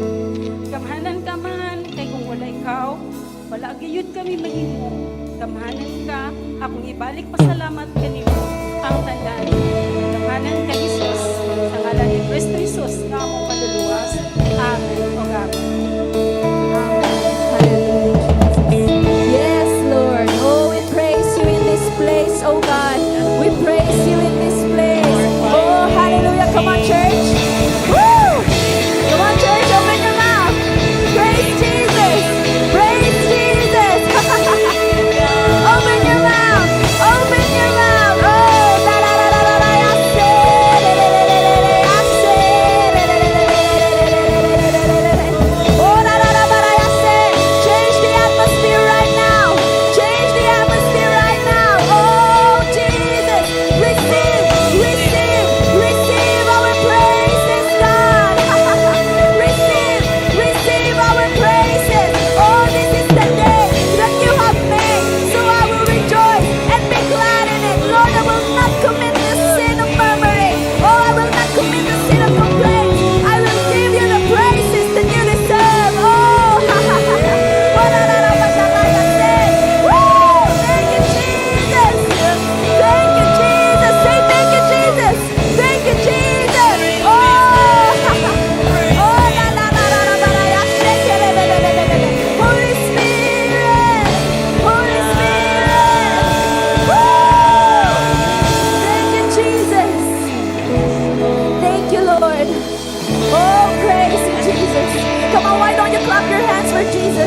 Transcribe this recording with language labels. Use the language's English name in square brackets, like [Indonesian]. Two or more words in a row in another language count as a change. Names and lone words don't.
[Cebuano] Gamhanan ka man kay kung wala ikaw, wala gayud kami mahimo. Gamhanan ka, akong ibalik pasalamat kanimo ang tanan. Gamhanan ka Jesus, sa ngalan ni Kristo Jesus nga among maluluwas. [English] Amen. O Amen. Yes, Lord. Oh, we praise you in this place, oh God. We praise you in this place. Oh, hallelujah. Come on, church. Woo! Come on, church. Open your mouth. Praise Jesus. Praise Jesus. Open your mouth. Open your mouth. Oh, da da da da da da. I said, I said, oh, da da da da da. I said, change the atmosphere right now. Change the atmosphere right now. Oh, Jesus, receive, receive, receive our praises, God. Receive, receive our praises. Oh, this is the day that you have made, so I will rejoice and be glad in it. Lord, I will not commit the sin of murmuring. Oh, I will not commit the sin of complaint. I will give you the praises that you deserve. Oh, what a lot of I say. Woo! Thank you, Jesus. Thank you, Jesus. Say thank you, Jesus. Thank you, Jesus. Oh, oh, la la la la la la. I shake it. Holy Spirit, Holy Spirit. Woo! Thank you, Jesus. Thank you, Lord. Oh, praise you, Jesus. Come on, why don't you clap your hands for Jesus?